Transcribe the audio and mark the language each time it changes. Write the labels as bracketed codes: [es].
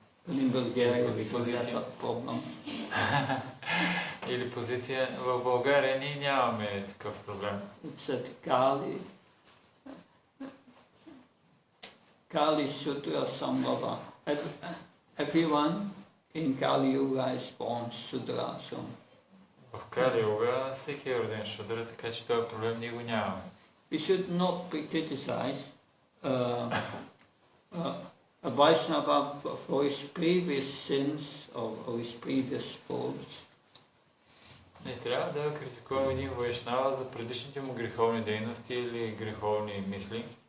[en] In Bulgaria we don't have that problem. [bg] Или позиция. В България ние нямаме такъв проблем. [en] It's said Kali Sutra Sambhava. Everyone in Kali Yuga is born Sudra. So [bg] В Кали Юга всеки е роден шудра, така че този проблем ние го нямаме. [en] we should not criticize a Vaishnava for his previous sins or his previous faults. [bg] Не трябва да критикуваме един вайшнава за предишните му греховни дейности или греховни мисли.